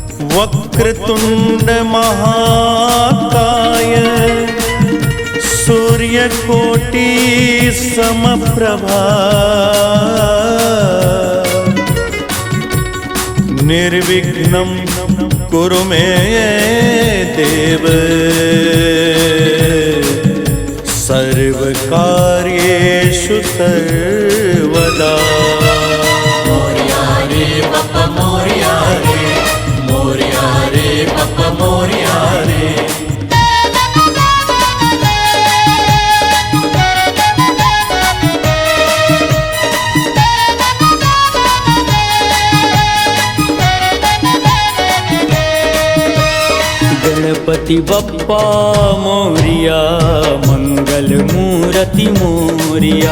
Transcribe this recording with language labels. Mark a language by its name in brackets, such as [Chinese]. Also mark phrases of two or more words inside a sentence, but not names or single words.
[Sanskrit] वक्रतुंड महाकाय सूर्यकोटि समप्रभा निर्विघ्नं कुरु मे देव सर्वकार्येषु सर्वदा। [Marathi] मोरया रे बाप्पा मोरया रे, मोरया रे बाप्पा मोरया रे। गणपति बप्पा मोरिया मंगल मूर्ति मोरिया।